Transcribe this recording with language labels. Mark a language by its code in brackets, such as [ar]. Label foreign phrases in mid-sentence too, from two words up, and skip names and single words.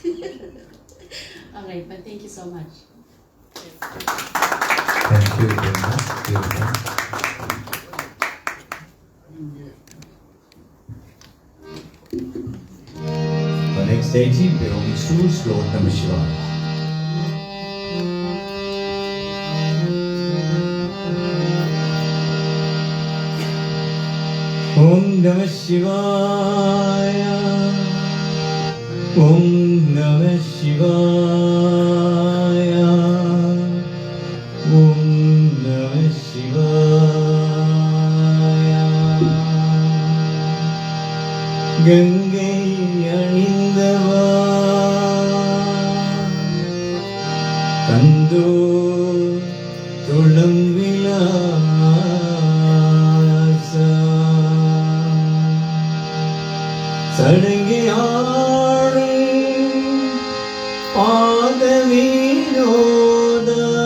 [en] All right, but thank you so much. Thank you very much. Beautiful. The next 18 belongs to Lord Namah Shivaya. [sa] ॐ नमः शिवाय. ॐ नमः शिवाय. ॐ नमः शिवाय. [ta] Gangai அணிந்தவா கந்தோ துளம் விலாசா சடங்கி ஆடும் பாத வினோதா